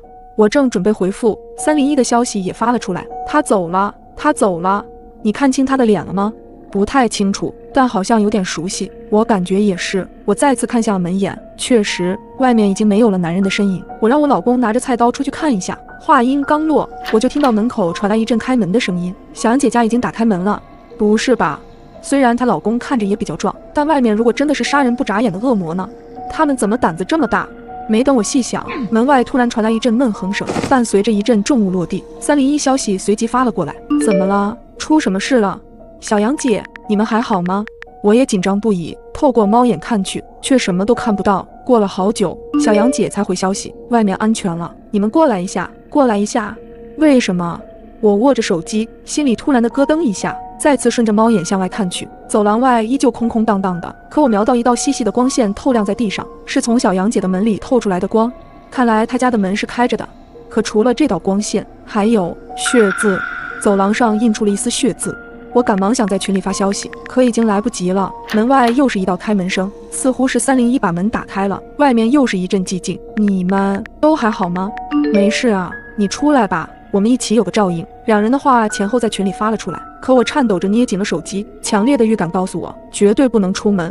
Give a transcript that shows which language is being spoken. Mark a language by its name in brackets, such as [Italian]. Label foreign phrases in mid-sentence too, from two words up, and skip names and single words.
[Chinese] 我正準備回復，301的消息也發了出來，他走了，他走了。你看清他的臉了嗎？不太清楚，但好像有點熟悉，我感覺也是。我再次看向了門眼，確實，外面已經沒有了男人的身影。我讓我老公拿着菜刀出去看一下。話音剛落，我就聽到门口傳來一陣開門的聲音。小楊姐家已經打開門了。不是吧？雖然她老公看着也比較壯，但外面如果真的是殺人不眨眼的惡魔呢？他們怎麼膽子這麼大？沒等我細想，門外突然傳來一陣悶哼聲，伴隨着一陣重物落地。301消息隨即發了過來： 怎麼了？出什麼事了？小楊姐，你們還好嗎？我也緊張不已，透過貓眼看去，卻什麼都看不到。過了好久，小楊姐才回消息：外面安全了，你們過來一下，過來一下。為什麼？我握着手機，心裡突然的咯噔一下，再次順着貓眼向外看去，走廊外依舊空空荡荡的，可我瞄到一道細細的光線透亮在地上，是從小杨姐的門裡透出來的光。看來她家的门是開着的，可除了这道光線，還有血字。走廊上印出了一絲血字。我趕忙想在群裡發消息，可已經來不及了。門外又是一道開門聲，似乎是301把門打開了，外面又是一陣寂靜。你們都還好嗎？沒事啊，你出來吧，我們一起有個照應。2人的話前後在群裡發了出來，可我顫抖着捏緊了手機，強烈的預感告訴我，絕對不能出门。